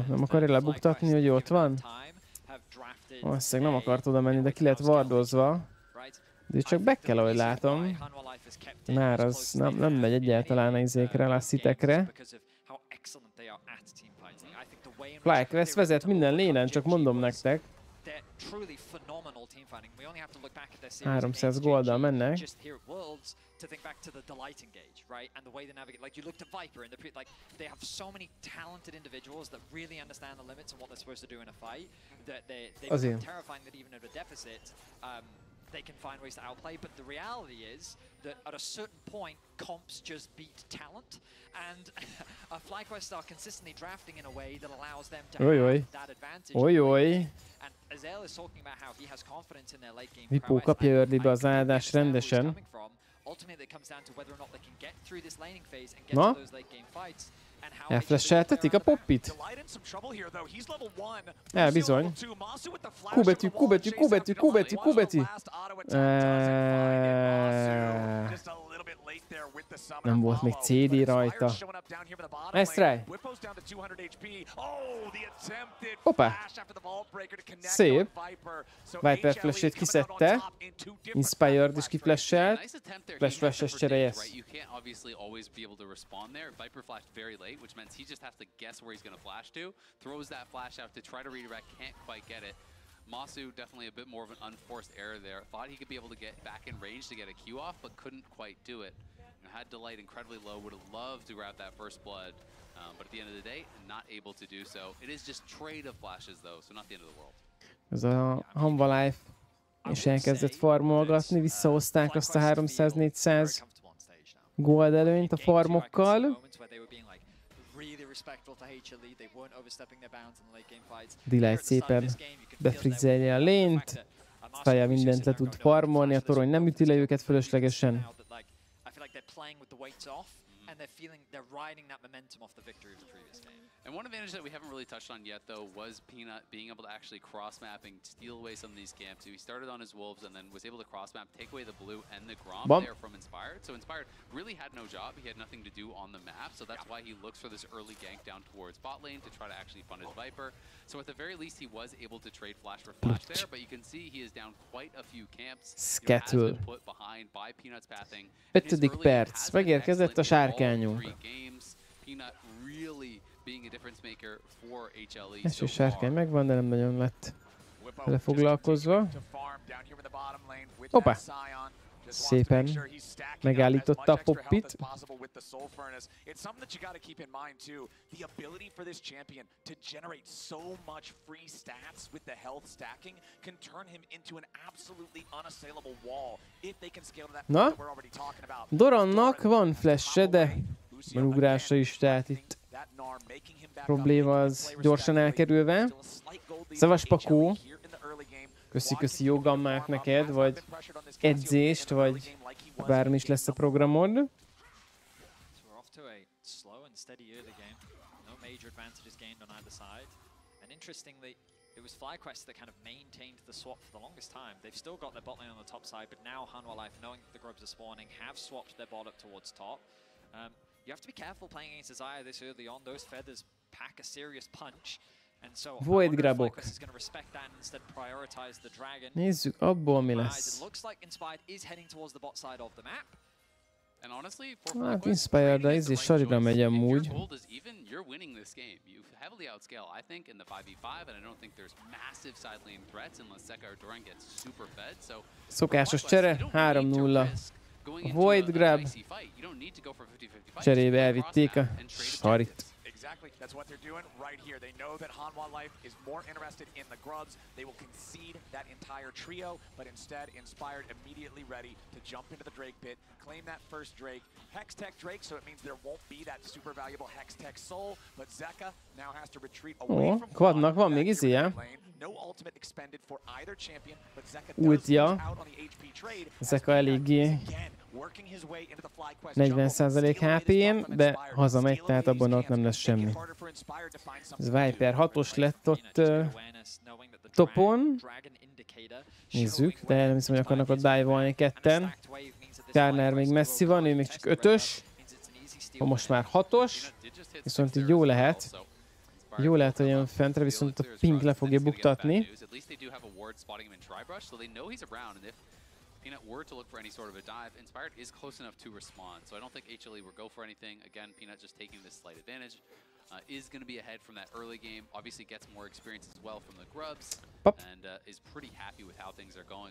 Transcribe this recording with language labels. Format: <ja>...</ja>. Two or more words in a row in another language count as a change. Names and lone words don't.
<hu>Nem akarja lebuktatni, hogy ott van? Valószínűleg nem akart oda menni, de ki lett wardozva. De csak be kell, ahogy látom. Már az nem megy egyáltalán a izékre, a szitekre. FlyQuest vezet minden lénen, csak mondom nektek.</hu> <en>they're truly phenomenal team fighting. We only have to look back at their series</en> <hu>300 golddal mennek.</hu> <en>just here at Worlds to think back to the Delight engage, right? And the way they navigate. Like you look to Viper and like they have so many talented individuals that really understand the limits and what they're supposed to do in a fight that they become terrifying that even at a deficit, they can find ways to outplay. But the reality is that at a certain point, comps just beat talent, and FlyQuest are consistently drafting in a way that allows them to have that advantage. And Azel is talking about how he has confidence in their late game</en> <hu>Vipó kapja earlybe az áldást rendesen.</hu> <en>Ultimately, it comes down to whether or not they can get through this laning phase and get to those late game fights.</en> <hu>Elflasheltetik a Poppit? Bizony. Q-betű, Q-betű, Q-betű, Q-betű, Q-betű. Nem volt még CD rajta.</hu> <en>Nice try.</en> <hu>Hoppá. Szép. Viper flash-ét kiszedte. Inspired is kiflasselt. Flash-es csere,</hu> <en>yes. Which means he just has to guess where he's going to flash to, throws that flash out to try to redirect, can't quite get it. Masu definitely a bit more of an unforced error there. Thought he could be able to get back in range to get a Q off, but couldn't quite do it. Had Delight incredibly low, would have loved to grab that first blood, but at the end of the day, not able to do so. It is just trade of flashes though, so not the end of the world.</en> <hu>Ez a blyy és elkezdett farmolgatni, visszahozták azt a 300-400 gold előnyt a farmokkal. blyy szépen befrizzelje a lént, Szotyi mindent le tud farmolni, a torony nem üti le őket fölöslegesen.</hu> <en>They're riding that momentum off the victory of the previous game. And one advantage that we haven't really touched on yet, though, was Peanut being able to actually cross-map and steal away some of these camps. He started on his Wolves and then was able to cross-map, take away the blue and the Grom there from Inspired. So Inspired really had no job. He had nothing to do on the map, so that's why he looks for this early gank down towards bot lane to try to actually fund his Viper. So at the very least, he was able to trade flash for flash there, but you can see he is down quite a few camps. Skettle. Put behind by Peanut's pathing.</en> <hu>5. perc. Megérkezett a sárkányunk.</hu> <en>Peanut really being a difference maker for HLE.</en> <hu>Első sárkány megvan, de nem nagyon lett vele foglalkozva. Hoppá! Szépen megállította a Poppit.</hu> <en>It's something that you got to keep in mind too. The ability for this champion to generate so much free stats with the health stacking can turn him into an absolutely unassailable wall if they can scale to that point that we're already talking about.</en> <hu>Dorannak van flash-e, de van ugrása is, tehát itt probléma az gyorsan elkerülve. Szavas Pakó, köszi jogammák neked, vagy edzést, vagy bármi is lesz a programod.</hu> <en>Interestingly, it was FlyQuest that kind of maintained the swap for the longest time. They've still got their bot lane on the top side, but now HLE, knowing that the grubs are spawning, have swapped their bot up towards top. You have to be careful playing against Desire this early on. Those feathers pack a serious punch. And so</en> <hu>Void grabok.</hu> <en>is going to respect that and instead prioritize the dragon.</en> <hu>Nézzük, abból mi lesz.</hu> <en>It looks like Inspired is heading towards the bot side of the map. And honestly,</en> <hu>hát Inspired ez is Sarira megy amúgy.</hu> <en>You're winning this game. You heavily outscale, I think, in the 5v5, and I don't think there's massive side lane threats unless Zeka or Doran gets super fed. So</en> <hu>szokásos csere, 3-0.</hu> <en>Void grab.</en> <hu>Cserébe elvitték a Sarit.</hu> <en>Exactly, that's what they're doing right here. They know that HLE is more interested in the grubs. They will concede that entire trio, but instead Inspired immediately ready to jump into the Drake pit, claim that first Drake, Hex Tech Drake, so it means there won't be that super valuable Hex Tech Soul, but Zeka now has to retreat away from</en> <hu>Quadnak van még izéje.</hu> <en>No ultimate expended for either champion, but Zeka does lose out on the HP trade.</en> <hu>Zeka eléggé 40% HP-n, de hazamegy, tehát abban ott nem lesz semmi. Ez Viper 6-os lett ott topon. Nézzük, de nem hiszem, hogy akarnak ott dive-olni ketten. Kárner még messzi van, ő még csak 5-ös. Most már 6-os. Viszont így jó lehet. Jó lehet, hogy jön fentre, viszont a pink le fogja buktatni.</hu> <en>Peanut were to look for any sort of a dive, Inspired is close enough to respond, so I don't think HLE will go for anything. Again, Peanut just taking this slight advantage is going to be ahead from that early game. Obviously gets more experience as well from the grubs, and is pretty happy with how things are going.</en>